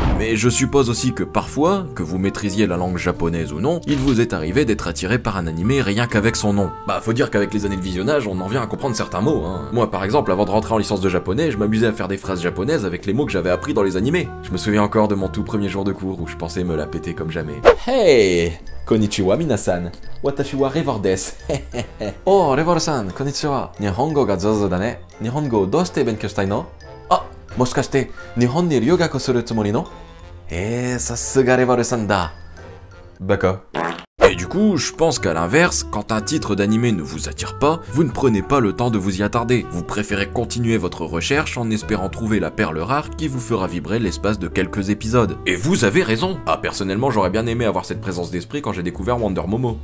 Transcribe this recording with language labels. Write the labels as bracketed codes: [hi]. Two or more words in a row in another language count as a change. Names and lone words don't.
[fr] Mais je suppose aussi que parfois, que vous maîtrisiez la langue japonaise ou non, il vous est arrivé d'être attiré par un animé rien qu'avec son nom. Bah faut dire qu'avec les années de visionnage, on en vient à comprendre certains mots, hein. Moi par exemple, avant de rentrer en licence de japonais, je m'amusais à faire des phrases japonaises avec les mots que j'avais appris dans les animés. Je me souviens encore de mon tout premier jour de cours où je pensais me la péter comme jamais. Hey! [ja] こんにちは皆さん。私はRevorです。Oh、Revorさん、こんにちは. 日本語が上手だね。日本語をどうして勉強したいの? あ、もしかして、日本に留学するつもりの? さすがRevorさんだ。バカ. [fr] Et du coup, je pense qu'à l'inverse, quand un titre d'animé ne vous attire pas, vous ne prenez pas le temps de vous y attarder. Vous préférez continuer votre recherche en espérant trouver la perle rare qui vous fera vibrer l'espace de quelques épisodes. Et vous avez raison. Ah, personnellement, j'aurais bien aimé avoir cette présence d'esprit quand j'ai découvert Wonder Momo.